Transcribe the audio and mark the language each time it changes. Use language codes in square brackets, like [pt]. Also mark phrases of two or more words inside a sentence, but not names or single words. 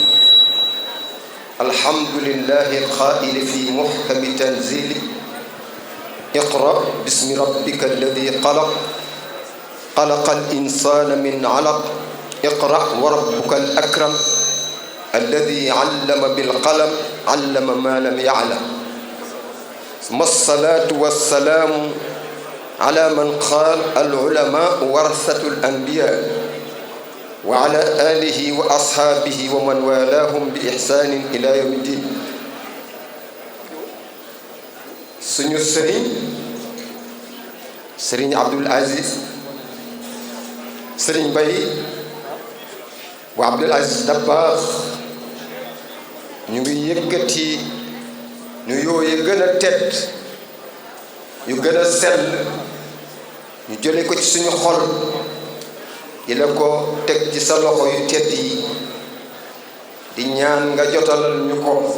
[ar] الحمد لله القائل في محكم تنزيله اقرأ باسم ربك الذي خلق الإنسان من علق اقرأ وربك الأكرم الذي علم بالقلم علم ما لم يعلم. ثم الصلاة والسلام على من قال العلماء ورثة الأنبياء وعلى آله وأصحابه ومن والاهم بإحسان إلى يوم الدين. [wo] suñu sëriñ Abdoul Aziz sëriñ Mbaye wa Abdoul Aziz Dabakh ñu ngi yëkkati ñu yooye gën a tedd yu gën a sell ñu jële ko ci suñu xol di la ko teg ci sa loxo yu tedd yi di ñaan nga jotalal ñu ko